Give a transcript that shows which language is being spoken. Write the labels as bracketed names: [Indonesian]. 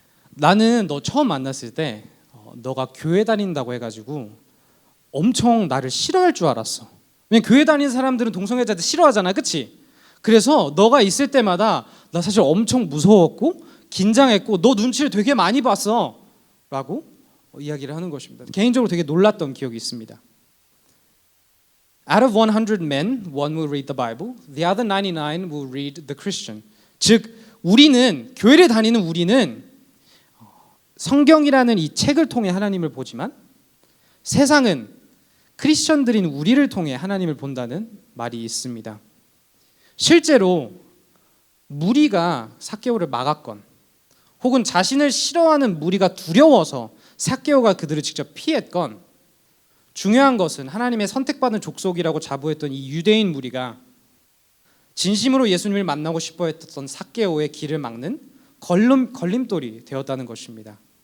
[Korean] 나는 너 처음 만났을 때 너가 교회 다닌다고 해가지고 엄청 나를 싫어할 줄 알았어. 왜냐면 교회 다니는 사람들은 동성애자들 싫어하잖아, 그치? 그래서 너가 있을 때마다 나 사실 엄청 무서웠고 긴장했고 너 눈치를 되게 많이 봤어 라고 이야기를 하는 것입니다. 개인적으로 되게 놀랐던 기억이 있습니다. [English] Out of 100 men, one will read the Bible. The other 99 will read the Christian. [Korean] 즉 우리는 교회를 다니는 우리는 성경이라는 이 책을 통해 하나님을 보지만 세상은 크리스천들인 우리를 통해 하나님을 본다는 말이 있습니다. 실제로 무리가 삭개오를 막았건 혹은 자신을 싫어하는 무리가 두려워서 삭개오가 그들을 직접 피했건 중요한 것은 하나님의 선택받은 족속이라고 자부했던 이 유대인 무리가 진심으로 예수님을 만나고 싶어 했던 삭개오의 길을 막는 걸림돌이 되었다는 것입니다.